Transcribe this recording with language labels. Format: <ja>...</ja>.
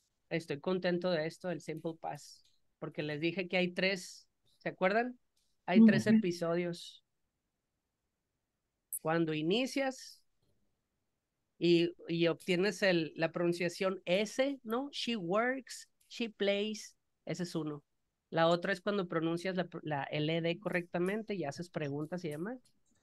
<es>Estoy contento de esto, del Simple Pass, porque les dije que hay 3, ¿se acuerdan? Hay 3 episodios. Cuando inicias y obtienes la pronunciación S, ¿no?</es> <en>She works, she plays,</en> <es>ese es uno. La otra es cuando pronuncias la LD correctamente y haces preguntas y demás.</es>